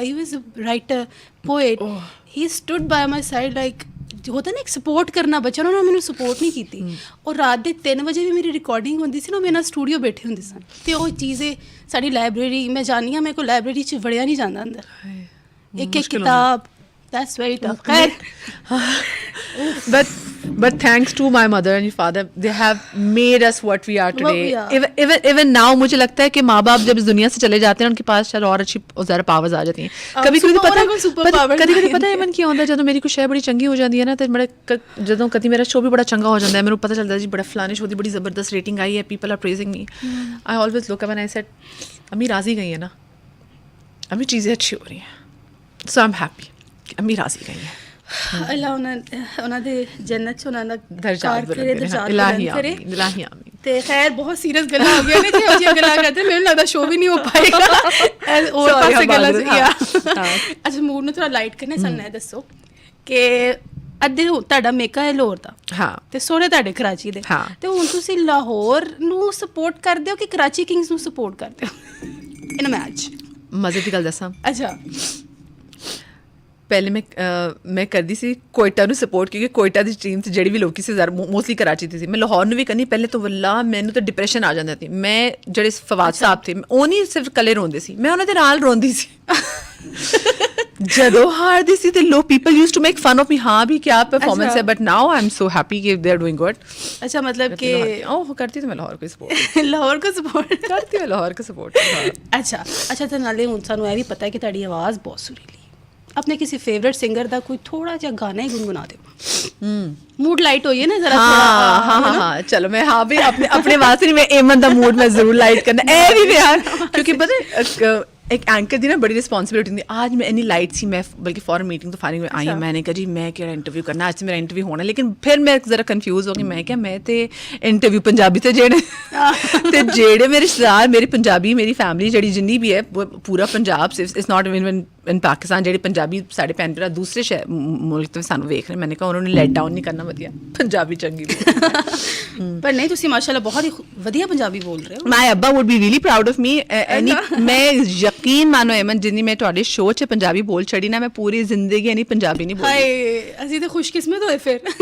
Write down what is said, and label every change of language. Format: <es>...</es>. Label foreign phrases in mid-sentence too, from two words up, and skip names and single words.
<en>He was writer, poet, he stood by my side, like</en> <pa>ہوتا نا ایک سپورٹ کرنا بچہ, انہوں نے مینوں سپورٹ نہیں کی. اور رات دے 3 بجے بھی میری ریکارڈنگ ہوتی سی نا, میرے اسٹوڈیو بیٹھے ہوتے سن, تو وہ چیزیں ساری لائبریری میں جانی ہاں, میرے کو لائبریری چ وڑیا نہیں جانا اندر, ایک ایک کتاب.</pa> <en>That's very tough. But thanks to my mother and father, they have made us what we are today. Even now</en> <ur>مجھے لگتا ہے کہ ماں باپ جب اس دنیا سے چلے جاتے ہیں ان کے پاس شاید اور اچھی زیادہ پاورز آ جاتی ہیں.</ur> <pa>کبھی کبھی پتہ ہے من کیا ہوتا ہے, جب میری کوئی شے بڑی چنگی ہو جاتی ہے نا, تو جدوں کدی میرا شو بھی بڑا چنگا ہو جاتا ہے, میرے کو پتہ چلتا ہے جی بڑا فلانے شو دی بڑی زبردست ریٹنگ آئی ہے,</pa> <en>People are praising me. I always look up and I said</en> <ur>امی راضی گئی ہیں نا, امی چیزیں اچھی ہو رہی ہیں,</ur> <en>so I am happy</en> <ur>امی راضی گئی ہیں.</ur> <pa>اللہ انہاں دے جنت چ انہاں دا درجات بلند کرے. تے خیر بہت سیریس گلا ہو گیا نا جی گلا کرتے, میرے لگتا شو بھی نہیں ہو پائے گا اور پاسے گلا کیا. اچھا موڈ نو تھوڑا لائٹ کرنے سننا ہے, دسو کہ ادھے تہاڈا میکا ہے لاہور دا, ہاں, تے سوہرے تہاڈے کراچی دے, تے ہن تسی لاہور نو سپورٹ کردے ہو کہ کراچی کنگز نو سپورٹ کردے ہو ان میچ؟ مزے دی گل دساں, اچھا پہلے میں کرتی سی کوئٹہ نو سپورٹ, کیونکہ کوئٹہ دی ٹیم سی جڑی بھی لوکی سی موسٹلی کراچی دی سی. میں لاہور نو بھی کرنی پہلے تو واللہ مینوں تو ڈپریشن آ جاندی تھی. میں جڑے فواد صاحب تھے وہ نہیں صرف کلے روندے سی, میں انہاں دے نال روندی سی. جدوں ہاردی سی تے لو</pa> <en>people used to make fun of me,</en> <pa>ہاں بھی کیا پرفارمنس ہے,</pa> <en>but now I am so happy کہ they are doing good.</en> <ur>اچھا مطلب کہ کرتی تو میں لاہور کو سپورٹ لاہور کو سپورٹ کرتی ہوں, لاہور کو سپورٹ.</ur> <pa>اچھا تو نالے ہن سانوں یہ بھی پتہ ہے کہ تہاڈی آواز بہت سریلی. اپنے کسی فیوریٹ سنگر دا کوئی تھوڑا جہا گانا ہی گنگنا دو, موڈ لائٹ ہوئی ہے نا ذرا. ہاں چلو میں ہاں بھی اپنے واسطے نہیں, میں ایمن دا موڈ میں ضرور لائٹ کرنا اے بھی یار, کیونکہ پتہ ایک اینکر دی نا بڑی رسپانسبلٹی ہوتی.</pa> <ur>آج میں انی لائٹ سی, میں بلکہ فورن میٹنگ تو فارغ میں آئی ہوں, میں نے کہا جی میں کیا انٹرویو کرنا, آج سے میرا انٹرویو ہونا.</ur> <pa>لیکن پھر میں ذرا کنفیوز ہو گئی, میں کیا میں تے انٹرویو پنجابی تے جیڑے میرے رشتے دار میری پنجابی, میری فیملی جڑی جنی بھی ہے پورا پنجاب سے,</pa> <en>It's not even in Pakistan,</en> <pa>جڑے پنجابی ساڈے بھن بھرا دوسرے ملک تو سانوں ویکھ رہے. میں نے کہا انہوں نے لیٹ ڈاؤن نہیں کرنا, ودیا پنجابی چنگی. پر نہیں تسی ماشاءاللہ بہت ہی ودیا پنجابی بول رہے ہو.</pa> <en>My abba would be really proud of me.</en> <pa>میں یقین مانو ایمن جنی میں تواڈے شو چ پنجابی بول چھڑی نا, میں پوری زندگی نہیں پنجابی نہیں بولی. ہائے اسی تے خوش قسمت ہوئے پھر.</pa>